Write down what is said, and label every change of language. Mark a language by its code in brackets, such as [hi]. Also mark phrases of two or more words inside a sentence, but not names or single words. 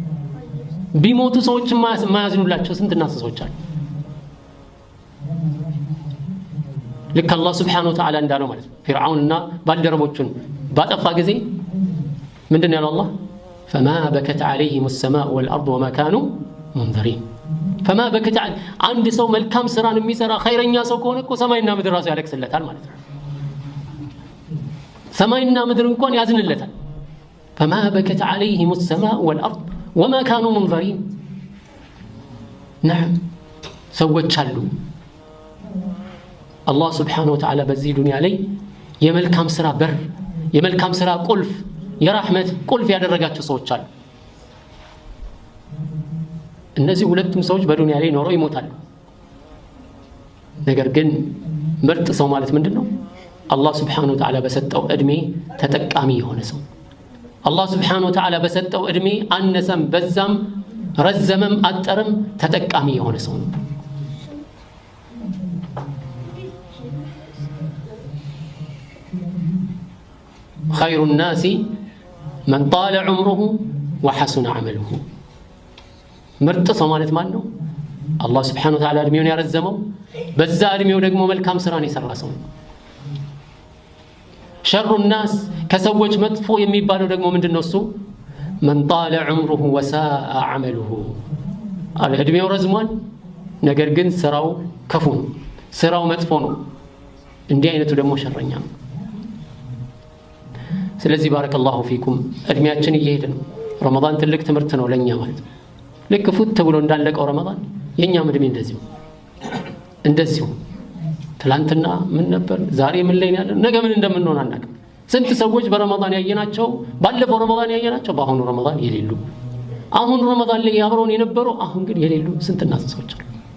[am] ቢሞቱ ሰዎች የማያዝኑላቸው ስንትና ሰዎች አሉ። ልክ አላህ [ar] سبحانه وتعالى [am] እንዳለው ማለት ነው ፊርዓውንና ባልደረቦቹን ባጠፋ ጊዜ ምንድነው ያለው አላህ [ar] فما بكت عليهم السماء والارض وما كانوا منذرين فما بكت [am] አንድ ሰው መልካም ስራን የሚሰራ ኸይረኛ ሰው ከሆነ እኮ ሰማይና ምድር ራሱ ያለቅስለታል ማለት ነው ሰማይና ምድር እንኳን ያዝንለታል [ar] فما بكت عليهم السماء والارض وما كانوا منذرين نعم [am] ሰዎች አሉ አላህ [ar] سبحانه وتعالى [am] በዚህ ዱንያ ላይ የመልካም ስራ በር የመልካም ስራ ቁልፍ የራህመት ቁልፍ ያደረጋቸው ሰዎች አሉ እነዚህ ሁለቱም ሰዎች በዱንያ ላይ ኖረው ይሞታሉ ነገር ግን ምርጥ ሰው ማለት ምንድነው አላህ [ar] سبحانه وتعالى [am] በሰጠው እድሜ ተጠቃሚ የሆነ ሰው አላህ [ar] سبحانه وتعالى [am] በሰጠው እድሜ አነሰም በዛም ረዘመም አጠረም ተጠቃሚ የሆነ ሰው ነው [ar] خير الناس من طال عمره وحسن عمله [am] ምርጥ ሰው ማለት ማን ነው አላህ [ar] سبحانه وتعالى [am] እድሜውን ያረዘመው በዛ እድሜው ደግሞ መልካም ስራን የሰራ ሰው [ar] شر الناس [am] ከሰዎች መጥፎ የሚባለው ደግሞ ምንድነው እሱ [ar] من طال عمره وساء عمله [am] እድሜው ረዝሟል ነገር ግን ስራው ክፉ ነው ስራው መጥፎ ነው እንዲህ አይነቱ ደግሞ ሸረኛ ነው ስለዚህ [ar] بارك الله فيكم [am] እድሜያችን እየሄደ ነው ረመዳን ትልቅ ትምህርት ነው ለኛ ማለት ልክ ፉት ተብሎ እንዳለቀው ረመዳን የኛም እድሜ እንደዚሁ ትላንትና ምን ነበር ዛሬ ምን ላይ ያለ ነገ ምን እንደምንሆን አናውቅም ስንት ሰዎች በረመዳን ያየናቸው ባለፈው ረመዳን ያየናቸው በአሁኑ ረመዳን የሌሉ አሁን ረመዳን ላይ አብረውን የነበሩ አሁን ግን የሌሉ ስንትና ሰዎች አሉ